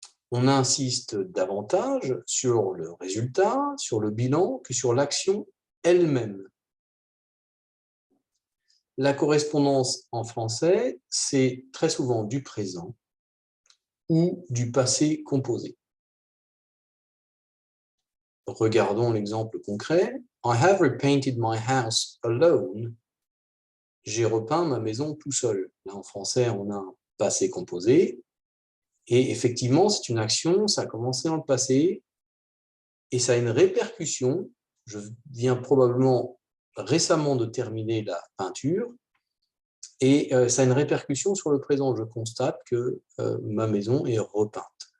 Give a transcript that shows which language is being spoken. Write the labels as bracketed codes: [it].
[fr] On insiste davantage sur le résultat, sur le bilan, que sur l'action elle-même. La correspondance en français, c'est très souvent du présent ou du passé composé. Regardons l'exemple concret. [en] I have repainted my house alone. [fr] J'ai repeint ma maison tout seul. Là, en français, on a un passé composé. Et effectivement, c'est une action, ça a commencé dans le passé, et ça a une répercussion. Je viens probablement récemment de terminer la peinture, et ça a une répercussion sur le présent. Je constate que ma maison est repeinte.